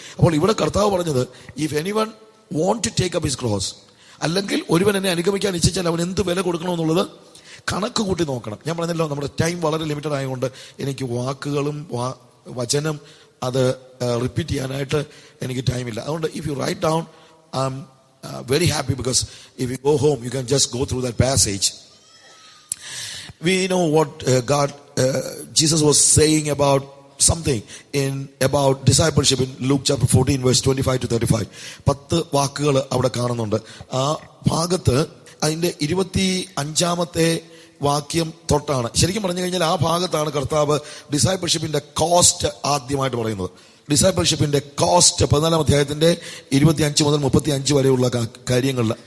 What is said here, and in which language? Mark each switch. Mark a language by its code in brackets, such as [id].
[ml] അപ്പോൾ ഇവിടെ കർത്താവ് പറഞ്ഞത്, [en] if anyone want to take up his cross, [ml] അല്ലെങ്കിൽ ഒരുവൻ എന്നെ അനുഗമിക്കാൻ ഇച്ഛിച്ചാൽ അവൻ എന്ത് വില കൊടുക്കണമെന്നുള്ളത് കണക്ക് കൂട്ടി നോക്കണം. ഞാൻ പറഞ്ഞല്ലോ, നമ്മുടെ ടൈം വളരെ ലിമിറ്റഡ് ആയതുകൊണ്ട് എനിക്ക് വാക്കുകളും വചനം അത് റിപ്പീറ്റ് ചെയ്യാനായിട്ട് എനിക്ക് ടൈമില്ല. [en] അതുകൊണ്ട് if you write down, I am very happy, because if you go home you can just go through that passage. We know what Jesus was saying about something about discipleship in Luke chapter 14 verse 25 to 35. [ml] 10 വാക്കുകൾ അവിടെ കാണുന്നുണ്ട്. ആ ഭാഗത്ത് അതിന്റെ 25ാമത്തെ വാക്യം തൊട്ടാണ്, ശരിക്കും പറഞ്ഞു കഴിഞ്ഞാൽ ആ ഭാഗത്താണ് കർത്താവ് ഡിസൈപ്പിൾഷിപ്പിന്റെ കോസ്റ്റ് ആദ്യമായിട്ട് പറയുന്നത്. ഡിസൈപ്പിൾഷിപ്പിന്റെ കോസ്റ്റ് 14ാം അധ്യായത്തിന്റെ 25 മുതൽ 35 വരെയുള്ള കാര്യങ്ങളിൽ.